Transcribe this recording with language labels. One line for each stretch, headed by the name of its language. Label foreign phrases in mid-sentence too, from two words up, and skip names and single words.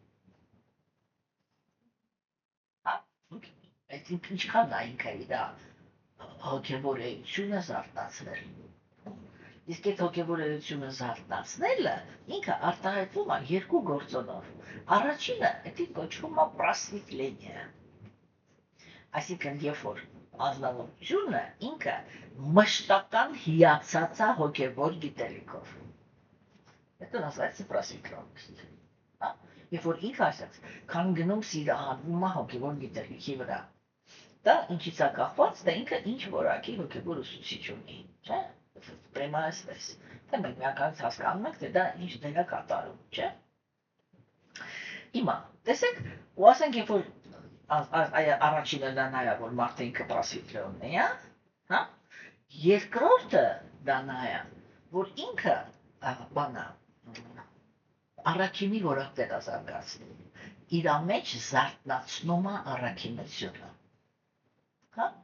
Armenian: Ինչքան է ինքը իր հոգևոր էությունը զարթացնել։ Իսկ այդ հոգևոր էությունը զարթացնելը ինքը արտահայտվում է երկու գործոնով։ Առաջինը դա կոչվում է պրասվիտլենիա։ Այսինքն, երբ որ ազնվությունը ինքը մշտական հիացած է հոգևոր գիտելիքով։
Russian: Это называется просветленность.
Armenian: Երբ որ ինքը ասած, քան գնում սիրահարվում է հոգևոր գիտելիքի վրա։ Դա ինչից է կախված, դա ինքը ինչ որակի հոգևոր ուսուցիչ ունի, չէ՞։ Պրեմա այսպես։ Թե մենք միանգամից հասկանում ենք, թե դա ինչ դեր է կատարում, չէ՞։ Հիմա, տեսեք, ու ասենք, երբ որ առաջինը դա նա է, որ մարդը ինքը պրասվիտլիոնն է, հա։ Երկրորդը դա նա է, որ ինքը բանա առաքինի որակներ է զարգացնում, իր մեջ զարթնացնում է առաքինությունը։ Հա։